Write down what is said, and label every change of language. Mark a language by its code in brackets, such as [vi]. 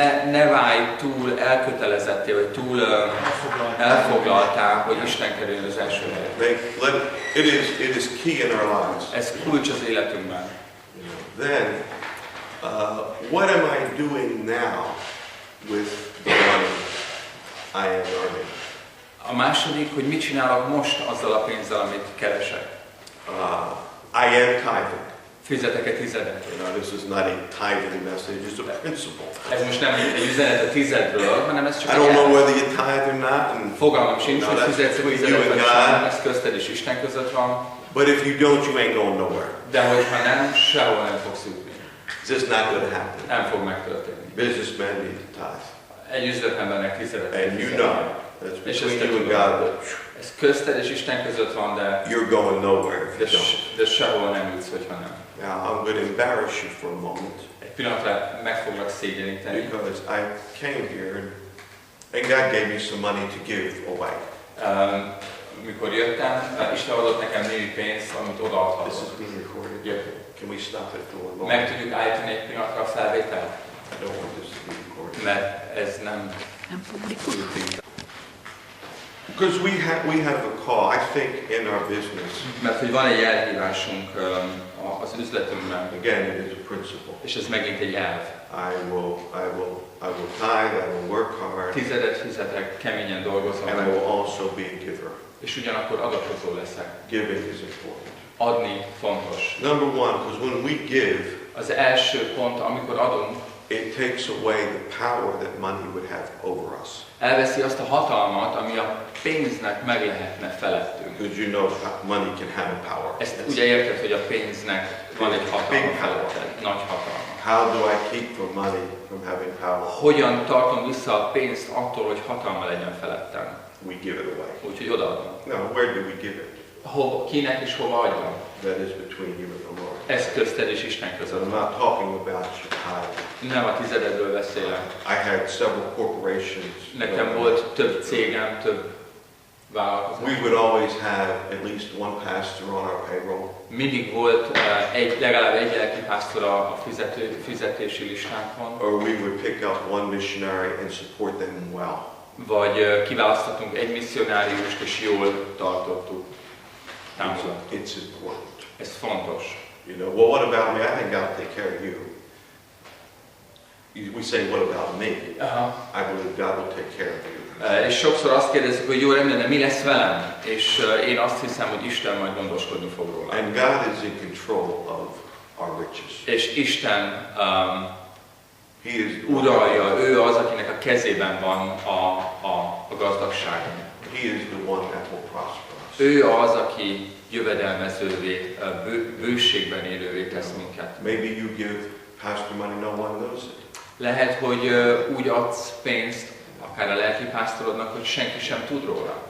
[hu] Ne válj túl elkötelezetté, vagy túl elfoglaltál, hogy Isten kerüljön az első helyre. [en] It is key in our lives. [hu] Ez kulcs az életünkben. [en] Then, what am I doing now with the money I am earning? [hu] A második, hogy mit csinálok most azzal a pénzzel, amit keresek. [en] I am tithing. [hu] Fizetek-e tizedet? [en] This is not a tithing message, it's a principle. [hu] Ez most nem egy üzenet a tizedről, hanem ez csak [en] I don't know whether you tithe or not. And [hu] fogalmam sincs, hogy fizetsz a tizedet, vagy sem, ez közted és Isten között van. [en] But if you don't, you ain't going nowhere. [hu] De hogyha nem, sehol nem fogsz jutni. [en] It's just not going to happen. [hu] Nem fog megtörténni. [en] Businessmen need to tithe. [hu] Egy üzletembernek tizedet. [en] And you know, that's between you and God. [hu] Ez közted és Isten között van, de [en] You're going nowhere if you don't. [hu] De sehol nem jutsz, hogyha nem. [en] Now, I'm going to embarrass you for a moment. [hu] Egy pillanatra meg foglak szégyeníteni. [en] Because I came here and God gave me some money to give away. [hu] Mikor jöttem, Isten adott nekem némi pénzt, amit odaadhatok. [en] This is being recorded. Yeah. Can we stop it for a moment? [hu] Meg tudjuk állítani egy pillanatra a felvételt? [en] I don't want this to be recorded. [hu] Mert ez nem publikus. [en] Because we have a call, I think, in our business. [hu] Mert hogy van egy elhívásunk az üzletünkben. [en] Again, it is a principle. [hu] És ez megint egy elv. [en] I will tithe, I will work hard, [hu] tizedet fizetek, keményen dolgozom, [en] and I will also be a giver. [hu] és ugyanakkor adakozó leszek. [en] Giving is important. [hu] Adni fontos. [en] Number one, because when we give, [hu] Az első pont, amikor adunk, [en] it takes away the power that money would have over us. [hu] elveszi azt a hatalmat, ami a pénznek meg lehetne felettünk. [en] Because you know money can have a power. [hu] Ezt ugye érted, hogy a pénznek van egy hatalma felette, nagy hatalma. [en] How do I keep the money from having power? [hu] Hogyan tartom vissza a pénzt attól, hogy hatalma legyen felettem? [en] We give it away. [hu] Úgyhogy odaadom. [en] No, where do we give it? [hu] Kinek és hova adjam? [en] That is between you and the Lord. [hu] Ez közted és Isten [en] I'm [hu] között. [en] not talking about your tithe. [hu] Nem a tizededről beszélek. [en] I had several corporations. [hu] Nekem volt több cégem, több vállalkozás. [en] We would always have at least one pastor on our payroll. [hu] Mindig volt legalább egy lelkipásztor a fizetési listánkon. [en] Or we would pick up one missionary and support them well. [hu] Vagy kiválasztottunk egy misszionáriust és jól tartottuk. Támogattuk. [en] It's important. [hu] Ez fontos. [en] You know, well, what about me? I think God will take care of you. We say, what about me? I believe God will take care of you. [hu] És sokszor azt kérdezzük, hogy jó, rendben, de mi lesz velem? És én azt hiszem, hogy Isten majd gondoskodni fog róla. [en] And God is in control of our riches. [hu] És Isten [en] He is [hu] uralja, ő az, akinek a kezében van a gazdagság. [en] He is the one that will prosper us. [hu] Ő az, aki jövedelmezővé, bőségben élővé tesz minket. [en] Maybe you give pastor money, no one knows it. [hu] Lehet, hogy úgy adsz pénzt, akár a lelkipásztorodnak, hogy senki sem tud róla.